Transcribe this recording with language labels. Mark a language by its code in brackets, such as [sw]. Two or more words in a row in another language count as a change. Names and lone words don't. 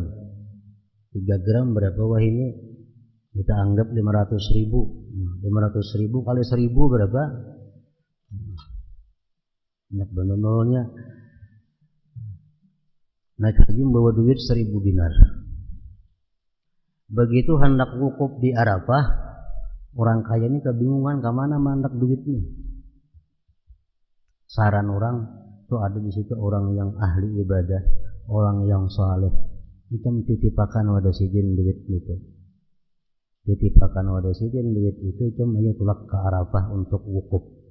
[id] 3 gram berapa wah ini? Kita anggap 500.000. 500.000 kali 1000 berapa? Banyak benar nolnya. Naik haji membawa duit 1000 dinar. Begitu hendak wukuf di Arafah, [bjn] orang kaya ini kebingungan kemana mandak duit nih. [id] Saran orang tuh ada di situ orang yang ahli ibadah, orang yang saleh. [bjn] Itu titipakan wadah sidin duit itu. Titipakan wadah sidin duit itu ayo tulak ke Arafah untuk wukuf.